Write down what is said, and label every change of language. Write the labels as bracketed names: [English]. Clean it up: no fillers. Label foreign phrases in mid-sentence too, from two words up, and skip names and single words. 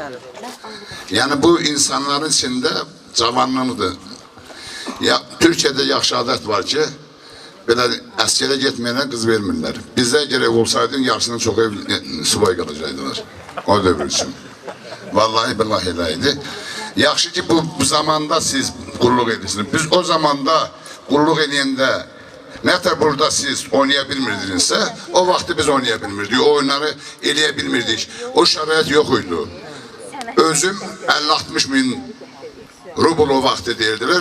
[Turkish] Yani bu insanların içinde cavanlığıdır. Ya, Türkiye'de yaxşı adet var ki, böyle askere gitmeyene kız vermirler. Bize gerek olsaydı yarısının çok ev subay kalacaktılar. [Azerbaijani] O dövür için. [Arabic] Vallahi billahi [Azerbaijani] eləydi. Yaxşı ki bu zamanda siz qulluq edirsiniz. Biz o zamanda qulluq edəndə nətər burada siz oynaya bilmirdinizsə, o vaxtı biz oynaya bilmirdik. O oyunları eləyə bilmirdik. O şərait yox idi. Özüm 50-60 bin rubl o vaxtı deyirdiler.